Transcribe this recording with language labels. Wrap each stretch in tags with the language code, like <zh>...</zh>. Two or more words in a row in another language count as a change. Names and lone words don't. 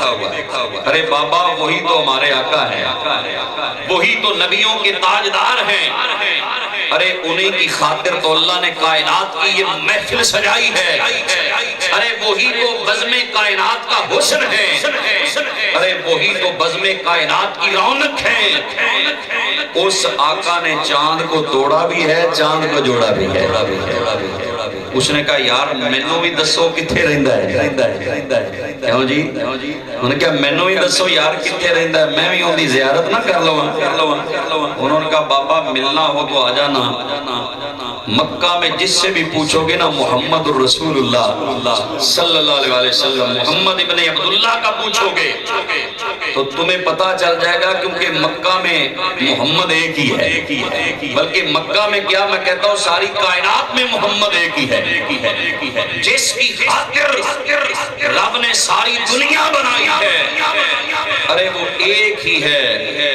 <ur>ارے بابا وہی تو ہمارے آقا ہیں، وہی تو نبیوں کے تاجدار ہیں، ارے انہی کی خاطر تو اللہ نے کائنات کی یہ محفل سجائی ہے، ارے وہی تو بزم کائنات کا حسن ہے، ارے وہی تو بزم کائنات کی رونق ہے۔ اس آقا نے چاند کو توڑا بھی ہے چاند کو جوڑا بھی ہے۔</ur> <pa>اس نے کہا یار مینوں بھی دسو کتھے رہندا ہے؟</pa> <ur>کیوں جی؟ انہوں نے کہا</ur> <pa>مینوں بھی دسو یار کتھے رہندا ہے، میں بھی اندی زیارت نہ کر لواں۔</pa> <ur>انہوں نے کہا بابا ملنا ہو تو آ جانا، مکہ میں جس سے بھی پوچھو گے نا محمد الرسول اللہ صلی اللہ علیہ وسلم، محمد ابن عبداللہ کا پوچھو گے تو تمہیں پتا چل جائے گا، کیونکہ مکہ میں محمد ایک ہی ہے، بلکہ مکہ میں کیا میں کہتا ہوں ساری کائنات میں محمد ایک ہی ہے، جس کی خاطر رب نے ساری دنیا بنائی ہے، ارے وہ ایک ہی ہے۔</ur>